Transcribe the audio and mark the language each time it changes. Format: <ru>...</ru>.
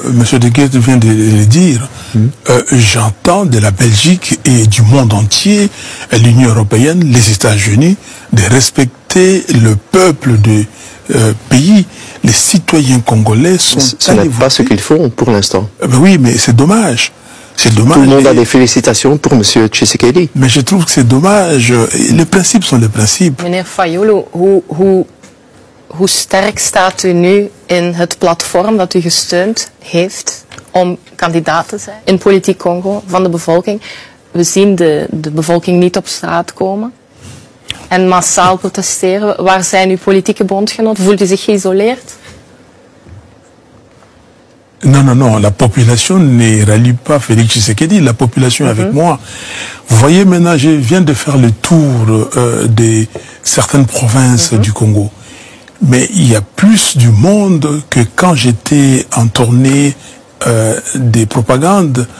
<fr>Monsieur De Gucht vient de le dire. J'entends de la Belgique et du monde entier, l'Union européenne, les États-Unis, de respecter le peuple du pays. Les citoyens congolais sont... Ce n'est pas ce qu'ils font pour l'instant. Oui, mais c'est dommage. C'est dommage. Tout le monde a des félicitations pour M. Tshisekedi. Mais je trouve que c'est dommage. Les principes sont les principes.</fr> <nl>Meneer Fayulu, hoe Hoe sterk staat u nu in het platform dat u gesteund heeft om kandidaat te zijn in politiek Congo van de bevolking? We zien de bevolking niet op straat komen en massaal protesteren. Waar zijn uw politieke bondgenoten? Voelt u zich geïsoleerd?</nl> <fr>Non, la population ne rallie pas Félix Tshisekedi, la population est avec moi. Vous voyez maintenant, je viens de faire le tour de certaines provinces du Congo. Mais il y a plus du monde que quand j'étais en tournée des propagandes.</fr>